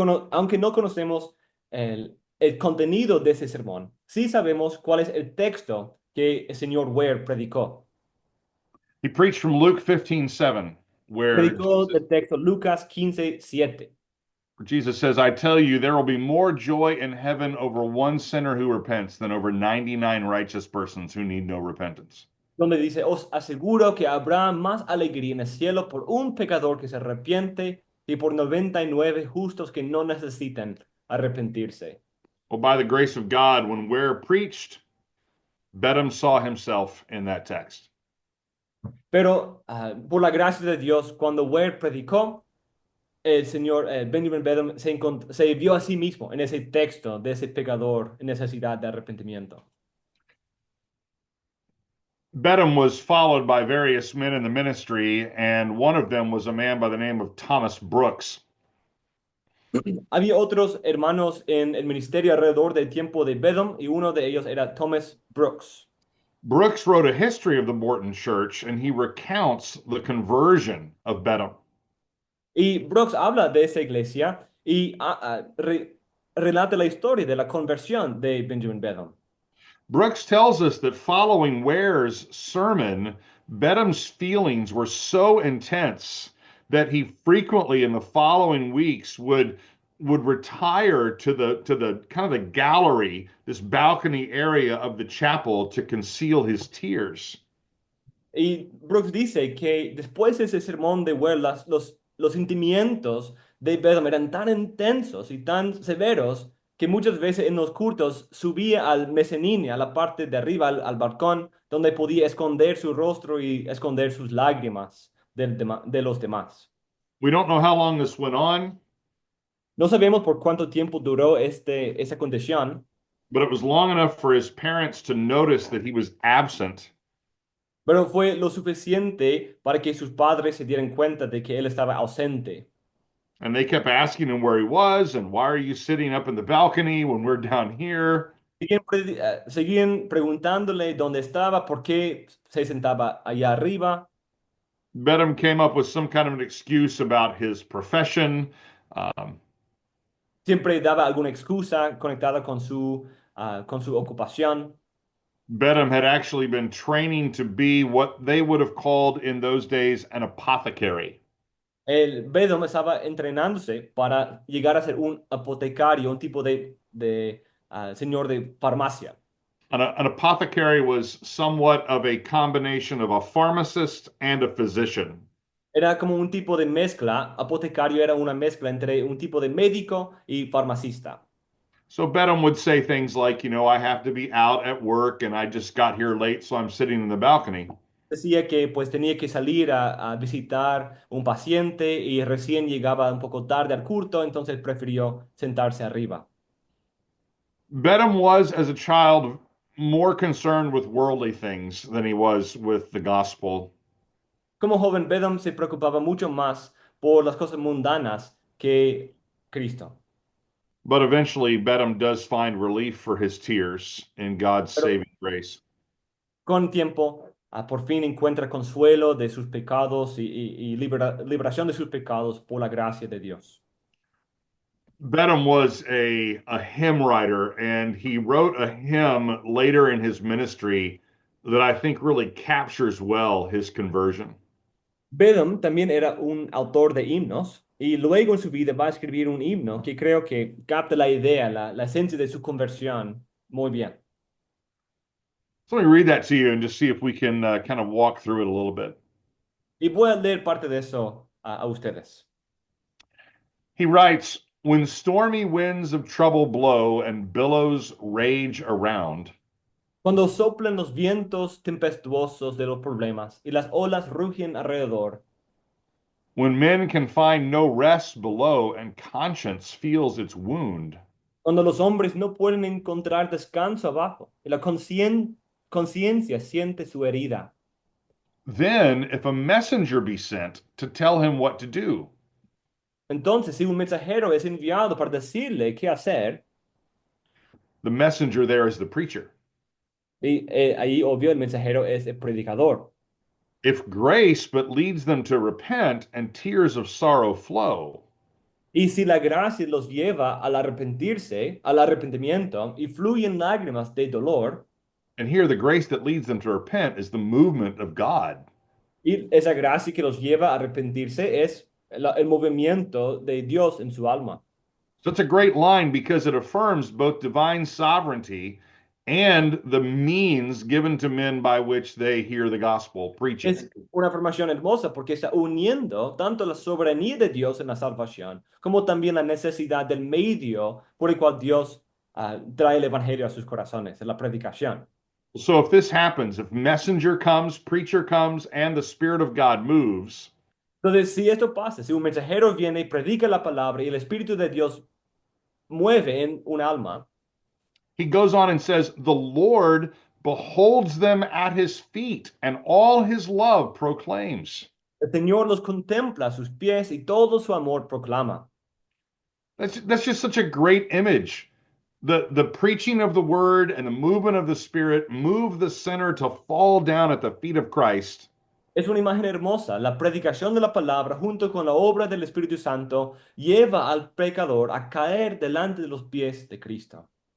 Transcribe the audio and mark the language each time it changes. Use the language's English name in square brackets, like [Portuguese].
[Spanish] Aunque no conocemos el contenido de ese sermón, sí sabemos cuál es el texto que el señor Ware predicó. [English] He preached from Luke 15:7, where [Spanish] Predicó del texto Lucas 15:7. [English] Jesus says, I tell you, there will be more joy in heaven over one sinner who repents than over 99 righteous persons who need no repentance. [Spanish] Donde dice, os aseguro que habrá más alegría en el cielo por un pecador que se arrepiente y por 99 justos que no necesitan arrepentirse. [English] Well, by the grace of God, when Ware preached, Bedham saw himself in that text. [Spanish] Pero por la gracia de Dios, cuando Ware predicó, el señor Benjamin Bedham se vio a sí mismo en ese texto de ese pecador en necesidad de arrepentimiento. [English] Bedham was followed by various men in the ministry, and one of them was a man by the name of Thomas Brooks. [Spanish] Había otros hermanos en el ministerio alrededor del tiempo de Bedham y uno de ellos era Thomas Brooks. [English] Brooks wrote a history of the Morton Church, and he recounts the conversion of Bedham. [Spanish] Y Brooks habla de esa iglesia y relata la historia de la conversión de Benjamin Bedham. [English] Brooks tells us that following Ware's sermon, Bedham's feelings were so intense that he frequently in the following weeks would retire to the kind of the gallery, this balcony area of the chapel to conceal his tears. [Spanish] Y Brooks dice que después de ese sermón de Ware, los sentimientos de Bedham eran tan intensos y tan severos que muchas veces en los cultos subía al mezzanine, a la parte de arriba, al balcón, donde podía esconder su rostro y esconder sus lágrimas de los demás. [English] We don't know how long this went on, [Spanish] No sabemos por cuánto tiempo duró esa condición, [English] but it was long enough for his parents to notice that he was absent. [Spanish] pero fue lo suficiente para que sus padres se dieran cuenta de que él estaba ausente. [English] And they kept asking him where he was and why are you sitting up in the balcony when we're down here? [Spanish] Seguían preguntándole dónde estaba, por qué se sentaba allá arriba. [English] Bedham came up with some kind of an excuse about his profession. [Spanish] Siempre daba alguna excusa conectada con su ocupación. [English] Bedham had actually been training to be what they would have called in those days an apothecary. [Spanish] El Bedham estaba entrenándose para llegar a ser un apotecario, un tipo de señor de farmacia. [English] An apothecary was somewhat of a combination of a pharmacist and a physician. [Spanish] Era como un tipo de mezcla, apotecario era una mezcla entre un tipo de médico y farmacista. [English] So Bedham would say things like, I have to be out at work and I just got here late, so I'm sitting in the balcony. [Spanish] Decía que pues tenía que salir a visitar un paciente y recién llegaba un poco tarde al culto, entonces prefirió sentarse arriba. [English] Bedham was, as a child, more concerned with worldly things than he was with the gospel. [Spanish] Como joven, Bedham se preocupaba mucho más por las cosas mundanas que Cristo. [English] But eventually, Bedham does find relief for his tears in God's [Spanish] Pero [English] saving grace. [Spanish] con tiempo, por fin encuentra consuelo de sus pecados y liberación de sus pecados por la gracia de Dios. [English] Bedham was a hymn writer, and he wrote a hymn later in his ministry that I think really captures well his conversion. [Spanish] Bedham también era un autor de himnos y luego en su vida va a escribir un himno que creo que capta la idea, la esencia de su conversión muy bien. [English] So let me read that to you and just see if we can kind of walk through it a little bit. [Spanish] Y voy a leer parte de eso a ustedes. [English] He writes, when stormy winds of trouble blow and billows rage around, [Spanish] Cuando soplan los vientos tempestuosos de los problemas y las olas rugen alrededor, [English] when men can find no rest below and conscience feels its wound, [Spanish] cuando los hombres no pueden encontrar descanso abajo y la conciencia siente su herida. [English] then if a messenger be sent to tell him what to do, [Spanish] Entonces, si un mensajero es enviado para decirle qué hacer, [English] the messenger there is the preacher. [Spanish] y ahí obvio el mensajero es el predicador. [English] If grace but leads them to repent and tears of sorrow flow, [Spanish] Y si la gracia los lleva al arrepentirse, al arrepentimiento, y fluyen lágrimas de dolor, [English] and here the grace that leads them to repent is the movement of God. [Spanish] y esa gracia que los lleva a arrepentirse es el movimiento de Dios en su alma. [English] So it's a great line because it affirms both divine sovereignty and the means given to men by which they hear the gospel preaching. [Spanish] Es una afirmación hermosa porque está uniendo tanto la soberanía de Dios en la salvación como también la necesidad del medio por el cual Dios trae el evangelio a sus corazones, en la predicación. [English] So if this happens, if messenger comes, preacher comes, and the Spirit of God moves, [Spanish] Entonces, si esto pasa, si un mensajero viene y predica la palabra y el Espíritu de Dios mueve en un alma, [English] he goes on and says, the Lord beholds them at his feet, and all his love proclaims. [Spanish] el Señor los contempla a sus pies y todo su amor proclama. [English] That's just such a great image. The preaching of the word and the movement of the Spirit move the sinner to fall down at the feet of Christ. [Spanish] Es una imagen hermosa. La predicación de la palabra junto con la obra del Espíritu Santo lleva al pecador a caer delante de los pies de Cristo.